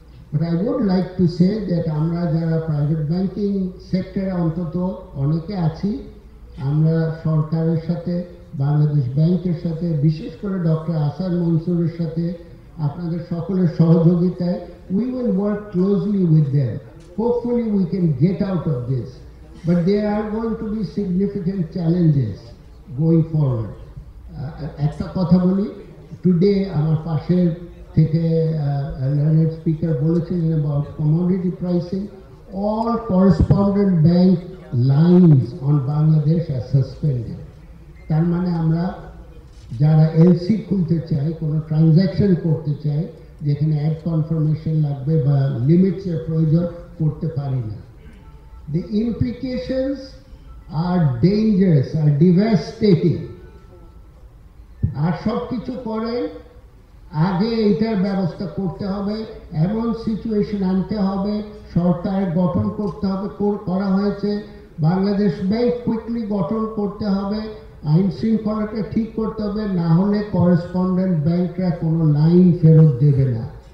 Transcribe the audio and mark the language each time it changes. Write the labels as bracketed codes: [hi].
[en] but I would like to say that [bn] আমরা যারা private banking সেক্টরে অন্তত অনেকে আছি, আমরা সরকারের সাথে, বাংলাদেশ ব্যাংকের সাথে, বিশেষ করে ডক্টর আসাদ মনসুরের সাথে, আপনাদের সকলের সহযোগিতায় [en] we will work closely with them. Hopefully we can get out of this, but there are going to be significant challenges going forward. [bn] একটা কথা বলি, টুডে আমার পাশের থেকে learned speaker বলেছিলেন [en] about commodity pricing. All correspondent bank lines on Bangladesh are suspended. [bn] তার মানে আমরা যারা এলসি খুলতে চাই, কোনো ট্রানজ্যাকশন করতে চাই যেখানে অ্যাড কনফার্মেশন লাগবে বা লিমিটসের প্রয়োজন, করতে পারি না। [en] The implications are dangerous, are devastating. [bn] আর সব কিছু করেন আগে এটার ব্যবস্থা করতে হবে, এমন সিচুয়েশন আনতে হবে, সরকার গঠন করতে হবে, করা হয়েছে। বাংলাদেশ ব্যাংক কুইকলি গঠন করতে হবে, আইন শৃঙ্খলাটা ঠিক করতে হবে, না হলে করেসপন্ডেন্ট ব্যাংকরা কোনো লাইন ফেরত দেবে না।